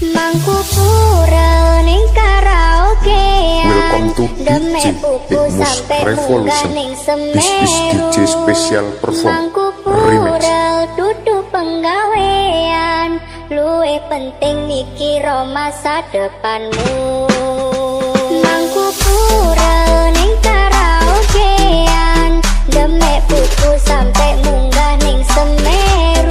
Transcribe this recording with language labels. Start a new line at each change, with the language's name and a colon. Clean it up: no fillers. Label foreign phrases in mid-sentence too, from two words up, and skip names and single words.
Javanese: Mangku pura ning karaokean.
English: Welcome to DJ Igmus Revolution. This is DJ Special Perform Remix.
Javanese: Duduk penggawean, luwih penting mikir masa depanmu. Mangku pura ning karaokean, demek buku sampai munggah ning Semeru.